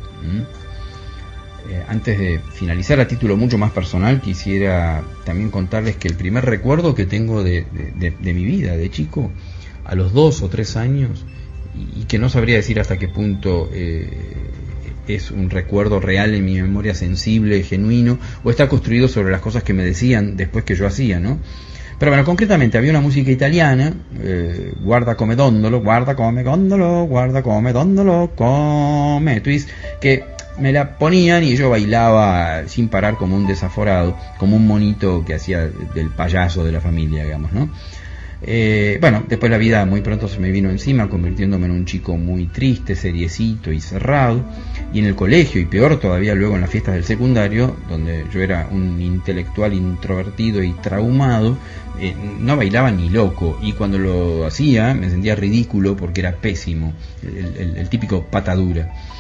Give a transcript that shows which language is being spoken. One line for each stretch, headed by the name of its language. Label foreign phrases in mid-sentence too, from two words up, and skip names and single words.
Spanish: Antes de finalizar, a título mucho más personal, quisiera también contarles que el primer recuerdo que tengo de mi vida de chico, a los 2 o 3 años, y que no sabría decir hasta qué punto es un recuerdo real en mi memoria sensible, genuino, o está construido sobre las cosas que me decían después que yo hacía, ¿no? Pero bueno, concretamente había una música italiana,
Italian: guarda come dondolo, guarda come gondolo, guarda come dondolo, come twist,
Spanish: que me la ponían y yo bailaba sin parar como un desaforado, como un monito que hacía del payaso de la familia, digamos, ¿no? Bueno, después la vida muy pronto se me vino encima, convirtiéndome en un chico muy triste, seriecito y cerrado, y en el colegio, y peor todavía luego en las fiestas del secundario, donde yo era un intelectual introvertido y traumado, no bailaba ni loco, y cuando lo hacía me sentía ridículo porque era pésimo, el típico patadura.